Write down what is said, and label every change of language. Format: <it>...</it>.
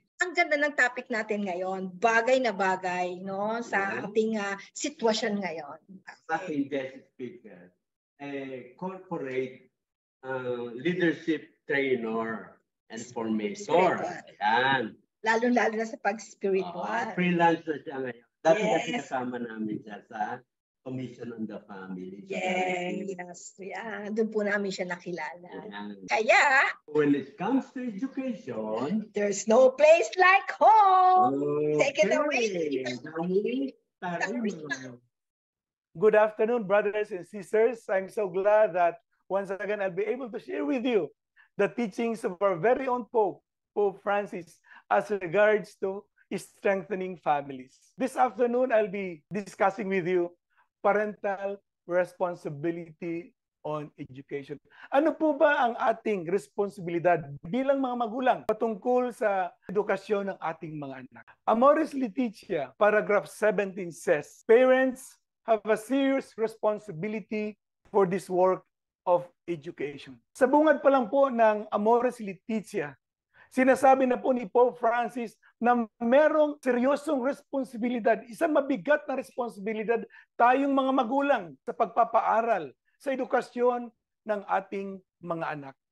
<tl>Ang ganda ng topic natin ngayon, bagay na bagay no, sa</tl> <en>Yeah.</en> <tl>ating sitwasyon ngayon. Sa ating</tl> <en>guest speaker, corporate leadership trainer and formator.</en> <tl>Yan. Lalo-lalo na sa pag-spiritual. Freelance na siya ngayon. Dati kasi</tl> <en>Yes.</en> <tl>kasama namin siya sa Commission on the Family.</tl> <en>Yes, yeah.</en> <tl>Doon po namin siya nakilala. Yan. Kaya,</tl> <en>When it comes to education, there's no place like home. Take it okay. away.</en> <tl>Tayo.</tl> <en>Good afternoon, brothers and sisters. I'm so glad that once again I'll be able to share with you the teachings of our very own Pope, Pope Francis, as regards to strengthening families. This afternoon, I'll be discussing with you parental responsibility on education.</en> <tl>Ano po ba ang ating responsibilidad bilang mga magulang patungkol sa edukasyon ng ating mga anak?</tl> <en>Amoris Laetitia, paragraph 17 says, parents have a serious responsibility for this work of education.</en> <tl>Sa bungad pa lang po ng Amoris Laetitia, sinasabi na po ni Pope Francis na merong seryosong responsibilidad, isang mabigat na responsibilidad tayong mga magulang sa pagpapaaral, sa edukasyon ng ating mga anak.</tl>